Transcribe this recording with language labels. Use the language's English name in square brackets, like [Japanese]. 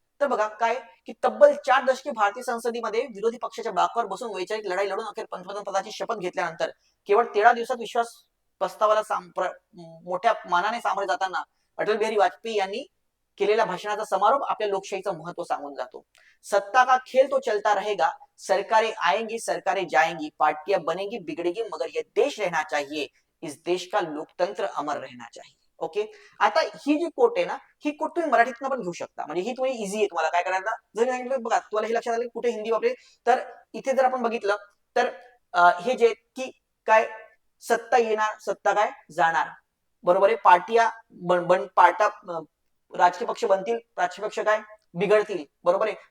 [Marathi] तर बघा काय की तब्बल 4 दशके भारतीय संसदेमध्ये विरोधी पक्षाच्या बाकावर बसून वैचारिक लढाई लढून अखेर पंतप्रधान पदाची शपथ घेतल्यानंतर केवळ 13 दिवसात विश्वास प्रस्तावाला मोठ्या मानाने सामोरे जाताना अटल बिहारी वाजपेयी यांनी केलेल्या भाषणाचा समारोप आपल्या लोकशाहीचं महत्व सांगून जातो. [Hindi] सत्ता का खेल तो चलता रहेगा, सरकारें आएंगी सरकारें जाएंगी, पार्टियां बनेगी बिगड़ेगी, मगर ये देश रहना चाहिए, इस देश का लोकतंत्र अमर रहना चाहिए, ओके. [Marathi] आता ही जी कोट आहे ना, ही कोट तुम्ही मराठीतनं पण घेऊ शकता. म्हणजे ही तुम्ही इझी आहे, तुम्हाला काय करायचं जर सांगितलं बघा तुम्हाला हे लक्षात आलं कुठे हिंदी वापरेल. तर इथे जर आपण बघितलं तर हे जे की काय, सत्ता येणार सत्ता काय जाणार, बरोबर आहे. पार्टिया पार्टा राजकीय पक्ष बनतील, राजकीय पक्ष काय बिघडतील, बरोबर आहे.